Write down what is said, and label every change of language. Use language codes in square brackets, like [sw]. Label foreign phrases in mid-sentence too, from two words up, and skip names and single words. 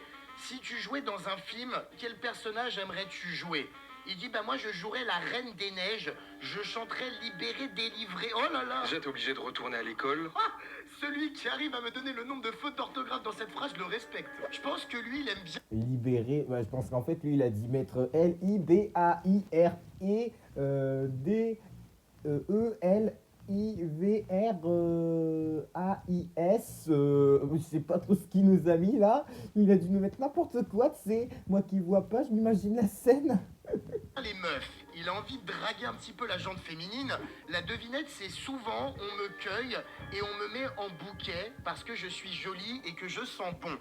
[fr] Si tu jouais dans un film, quel personnage aimerais-tu jouer? Il dit, bah moi je jouerais la Reine des Neiges, je chanterais libéré, délivré. Oh là là! Vous êtes obligé de retourner à l'école? Ah, celui qui arrive à me donner le nombre de fautes d'orthographe dans cette phrase, je le respecte. Je pense que lui, il aime bien Libéré, ouais, je pense qu'en fait lui il a dit mettre L-I-B-A-I-R-E D-E-L-I-V-R-A-I-S. Je sais pas trop ce qu'il nous a mis là. Il a dû nous mettre n'importe quoi, tu sais. Moi qui vois pas, je m'imagine la scène. les meufs. Il a envie de draguer un petit peu la jante féminine. La devinette, c'est souvent on me cueille et on me met en bouquet parce que je suis jolie et que je sens bon.